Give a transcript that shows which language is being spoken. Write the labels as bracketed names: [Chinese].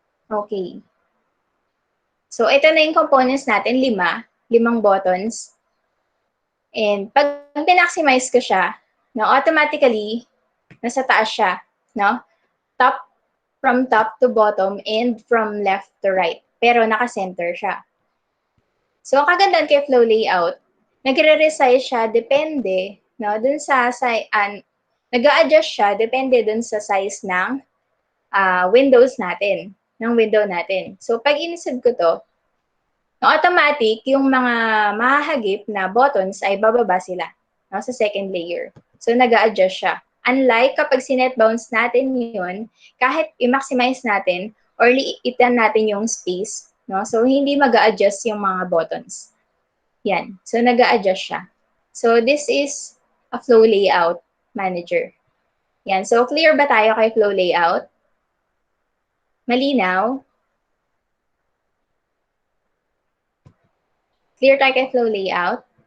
[Filipino] Okay. So, ito na yung components natin, 5. 5 buttons. And pag pinaximize ko siya, no, automatically, nasa taas siya. No? [English] From top to bottom and from left to right. [Filipino] Pero naka-center siya. So, ang kagandahan kay flow layout, nagre-resize siya depende, no, dun sa nag-a-adjust siya depende dun sa size ng windows natin, ng window natin. So, pag inisad ko to, no, automatic, yung mga mahahagip na buttons ay bababa sila, no, sa second layer. So, nag-a-adjust siya. Unlike kapag sinet bounce natin yun, kahit i-maximize natin or liitan natin yung space, no? So, hindi mag-a-adjust yung mga buttons. Yan. So, nag-a-adjust siya. [English] So, this is a flow layout manager. [Filipino] Yan. So, clear ba tayo kay flow layout? Malinaw? Clear tayo kay flow layout?